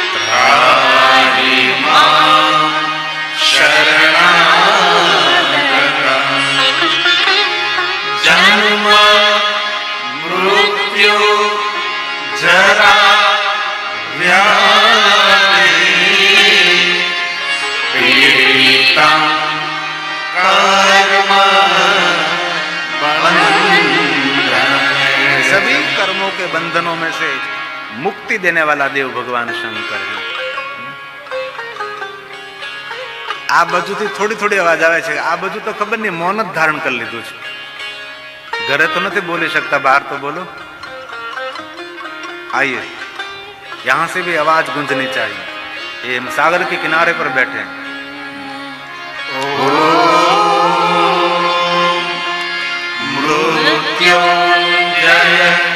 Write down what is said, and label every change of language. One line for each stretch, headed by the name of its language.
Sanskrit: राहिमा शरणं जन्म मृत्यु जरा व्याधि पीड़िता कर्म बंधन।
Hindi: सभी कर्मों के बंधनों में से मुक्ति देने वाला देव भगवान शंकर है।
Gujarati: આ બાજુ થી થોડી થોડી અવાજ આવે છે, આ બાજુ તો ખબર નહીં મૌન જ ધારણ કરી લીધું છે। ઘરે તો નથી બોલી શકતા, બહાર તો બોલો।
Hindi: आइए, यहां से भी आवाज गूंजनी चाहिए। ये हम सागर के किनारे पर बैठे हैं। मृत्युंजय